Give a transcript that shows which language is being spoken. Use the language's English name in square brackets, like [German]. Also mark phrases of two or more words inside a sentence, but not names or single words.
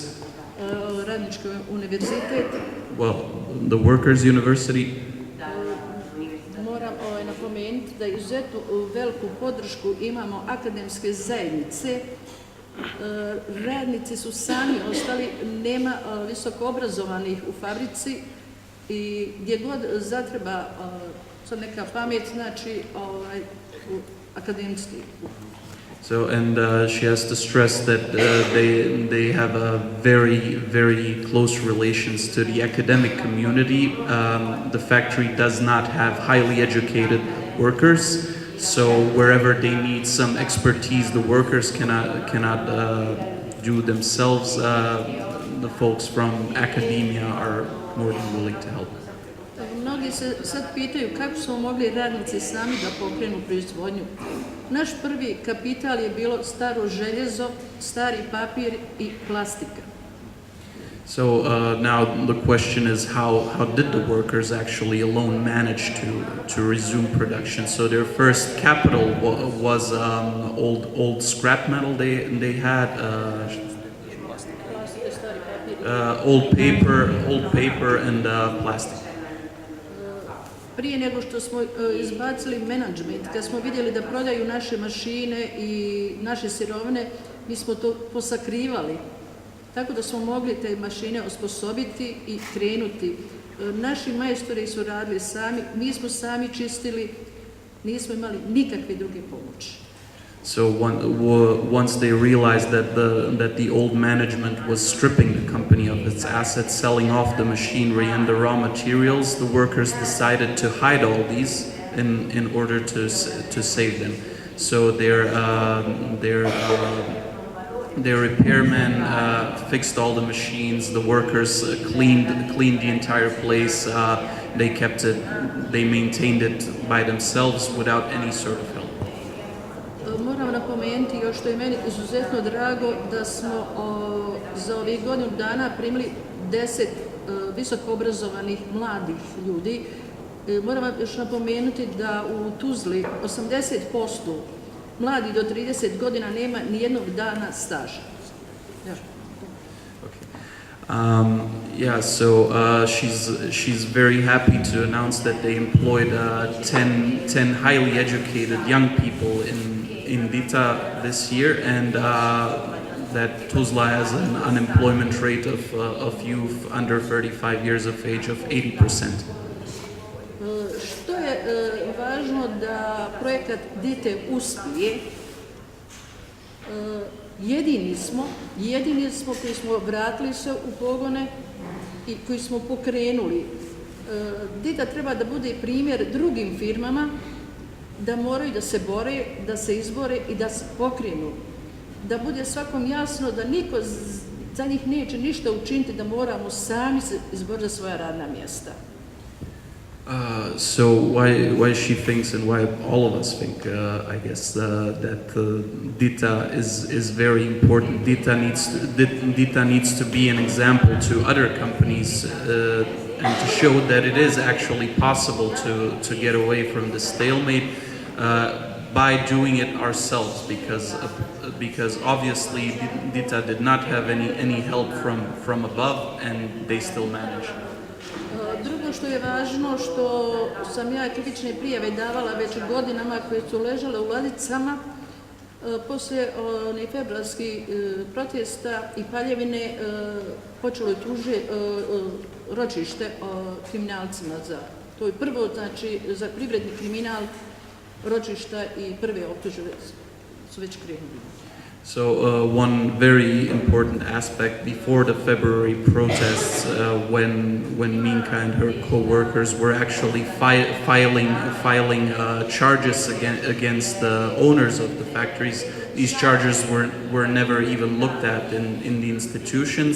[Bosnian] Radnički univerzitet. [English] well, the Workers' University. [Bosnian] Moram napomenuti da izuzetno veliku podršku imamo akademske zajednice. Radnici su sami ostali, nema visoko obrazovanih u fabrici, i gdje god zatreba sad neka pamet, znači akademski. [English] So, and she has to stress that they have a very close relations to the academic community. The factory does not have highly educated workers, so wherever they need some expertise, the workers cannot do themselves. The folks from academia are more than willing to help. [Bosnian] Mnogi se sad pitaju kako smo mogli radnici sami da pokrenu proizvodnju. Naš prvi kapital je bilo staro željezo, stari papir i plastika. [English] So now the question is how did the workers actually alone manage to resume production? So their first capital was old scrap metal they had, old paper and plastic. [Bosnian] Prije nego što smo izbacili menadžment, kad smo vidjeli da prodaju naše mašine i naše sirovine, mi smo to posakrivali. Tako da smo mogli te mašine osposobiti i krenuti. Naši majstori su radili sami, mi smo sami čistili, nismo imali nikakve druge pomoći. [English] So once they realized that the old management was stripping the company of its assets, selling off the machinery and the raw materials, the workers decided to hide all these in order to save them. So their repairmen fixed all the machines. The workers cleaned the entire place. They maintained it by themselves without any sort of help. [Bosnian] Moram napomenuti još što je meni izuzetno drago da smo za ovih godinu dana primili 10 visoko obrazovanih mladih ljudi. Moram vam još napomenuti da u Tuzli 80% mladi do 30 godina nema ni jednog dana staža. [English] She's very happy to announce that they employed 10 highly educated young people in Dita this year, and that Tuzla has an unemployment rate of youth under 35 years of age of 80%. [Bosnian] Što je važno da projekat Dite uspije, jedini smo koji smo vratili se u pogone i koji smo pokrenuli. Dita treba da bude primjer drugim firmama da moraju da se bore, da se izbore i da se pokrenu. Da bude svakom jasno da niko za njih neće ništa učiniti, da moramo sami se izboriti za svoja radna mjesta. [English] So why she thinks, and why all of us think, I guess, that Dita is very important. Dita needs to be an example to other companies and to show that it is actually possible to get away from the stalemate by doing it ourselves, because obviously Dita did not have any help from above, and they still managed. [Bosnian] Drugo što je važno, što sam ja kritične prijave davala već godinama koje su ležale u ladicama, poslije februarskih protesta i paljevine počelo je ročište kriminalcima za to je prvo, znači za privredni kriminal ročišta i prve optužbe su već krenuli. [English] So one very important aspect before the February protests, when Minka and her co-workers were actually filing charges against the owners of the factories, these charges were never even looked at in the institutions.